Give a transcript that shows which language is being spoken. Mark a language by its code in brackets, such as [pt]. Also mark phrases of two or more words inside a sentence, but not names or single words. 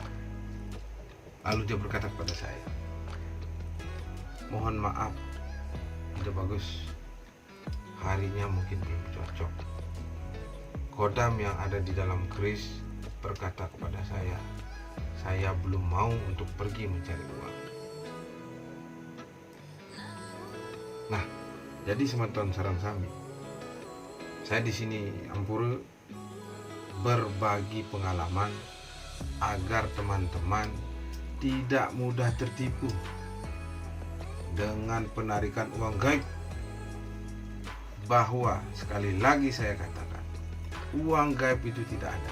[id] Lalu dia berkata kepada saya, mohon maaf, tidak bagus, harinya mungkin belum cocok. Kodam yang ada di dalam keris berkata kepada saya belum mau untuk pergi mencari uang. [ban] Nah, jadi semeton sarang sami, [id] saya di sini Ampura berbagi pengalaman agar teman-teman tidak mudah tertipu dengan penarikan uang gaib. Bahwa sekali lagi saya katakan, uang gaib itu tidak ada.